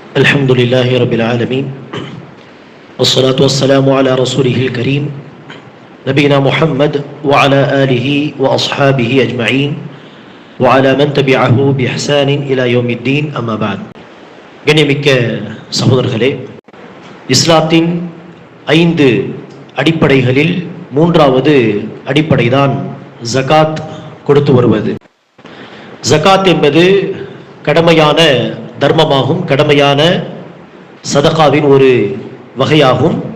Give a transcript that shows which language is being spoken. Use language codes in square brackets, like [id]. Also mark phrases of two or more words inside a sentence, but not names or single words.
[ar] الحمد لله رب العالمين والصلاة والسلام على رسوله الكريم نبينا محمد وعلى آله وأصحابه أجمعين وعلى من تبعه بإحسان إلى يوم الدين أما بعد. [ta] கண்ணியமிக்க சகோதரர்களே, இஸ்லாத்தின் 5 அடிப்படைகளில் 3வது அடிப்படைதான் ஜகாத் கொடுத்து வருவது. ஜகாத் என்பது கடமையான தர்மமாகும், கடமையான சதகாவின் ஒரு வகையாகும்.